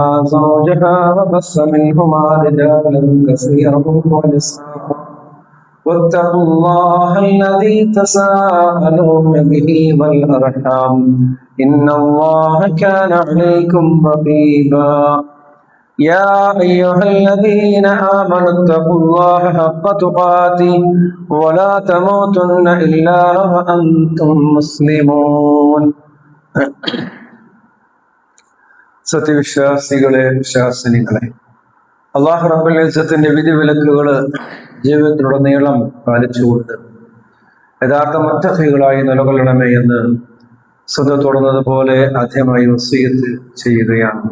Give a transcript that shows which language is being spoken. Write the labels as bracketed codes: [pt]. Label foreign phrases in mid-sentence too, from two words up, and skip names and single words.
[ar] زوجها وبث منهما رجالا كثيرا ونساء واتقوا الله الذي تساءلون به والأرحام إن الله كان عليكم رقيبا يا أيها الذين آمنوا اتقوا الله حق تقاته ولا تموتن إلا وأنتم مسلمون [ml] സത്യവിശ്വാസികളെ വിശ്വാസിനികളെ അല്ലാഹു റബ്ബുൽ ഇസ്സത്തിന്റെ വിധി വിലക്കുകൾ ജീവിതത്തിലുടനീളം പാലിച്ചുകൊണ്ട് യഥാർത്ഥ മുത്തഖികളായി നിലകൊള്ളണമേ എന്ന് സ്വന്തം പോലെ ആദ്യമായി വസിയത്ത് ചെയ്യുകയാണ്.